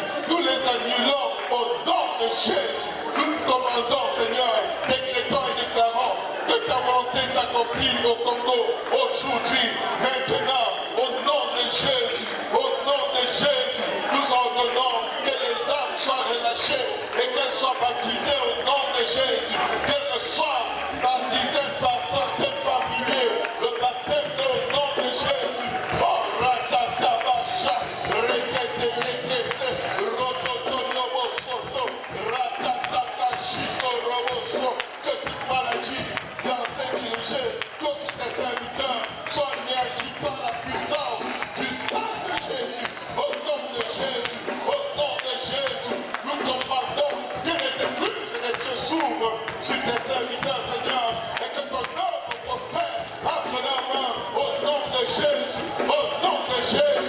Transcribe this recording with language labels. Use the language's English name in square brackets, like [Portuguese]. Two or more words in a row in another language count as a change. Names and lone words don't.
[French] Nous les annulons au nom de Jésus. Nous commandons, Seigneur, décrétons et déclarons que ta volonté s'accomplit au Congo aujourd'hui, maintenant, au nom de Jésus, au nom de Jésus. Nous ordonnons que les âmes soient relâchées et qu'elles soient baptisées au nom de Jésus, qu'elles soient baptisées par centaines, par milliers, le baptême au nom de Jésus. Oh, ratatabacha, rekete, rekese, rototonobo soto, ratatata, roboso, que toute maladie, lancée, dirigée, contre tes serviteurs, soit anéantie par la puissance du sang de Jésus, au nom de Jésus, au nom de Jésus. Nous commandons que les écluses et les cieux s'ouvrent sur tes serviteurs, Seigneur, et que ton œuvre prospère entre leurs mains, au nom de Jésus, au nom de Jésus.